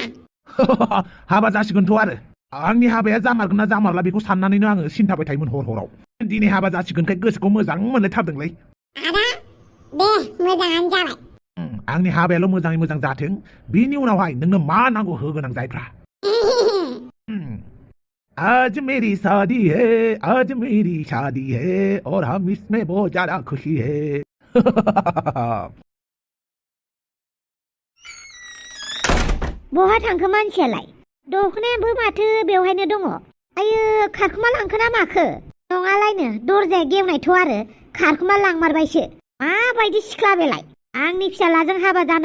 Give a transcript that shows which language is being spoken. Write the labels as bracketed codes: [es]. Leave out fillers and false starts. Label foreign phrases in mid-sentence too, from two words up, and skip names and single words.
[brx] हाबा जासिगोनथ' आरो आंनि हाबाया जामारगोन ना जामारला बेखौ साननानैनो आङो सिन्थाबाय थायोमोन हराव दिनै हाबा जासिगोनखाय गोसोखौ मोजां मोनलायथारदोंलै आदा दे मोजाङानो जाबाय आंनि हाबायाल' मोजाङै मोजां जाथों बिनि उनावहाय नोंनो मा नांगौ होगोन आं जायफ्रा [hi] आज मेरी शादी है और हम इसमें बहुत ज्यादा खुशी है [brx] बहा थांखो मानसियालाय दखनायाबो माथो बेवहायनो दङ आयो खारखुमा लांखो ना माखो नङालायनो दरजाया गेवनायथ' आरो खारखुमा लांमारबायसो माबायदि सिख्ला बेलाय आंनि फिसालाजों हाबा जानो